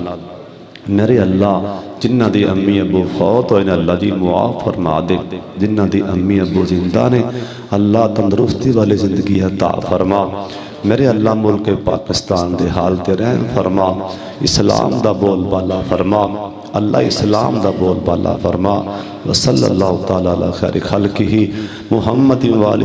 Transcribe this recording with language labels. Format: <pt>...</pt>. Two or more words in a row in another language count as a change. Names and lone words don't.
<pa>میرے اللہ جنہاں دی امی ابو فوت ہوئے نے اللہ جی معاف فرما دے. جنہاں دی امی ابو زندہ نے اللہ تندرستی والی زندگی عطا فرما. میرے اللہ ملک پاکستان دے حال تے رحم فرما. اسلام دا بول بالا فرما اللہ اسلام دا بول بالا فرما.</pa> <ar>وصلى الله تعالى على خير خلقه محمد و</ar>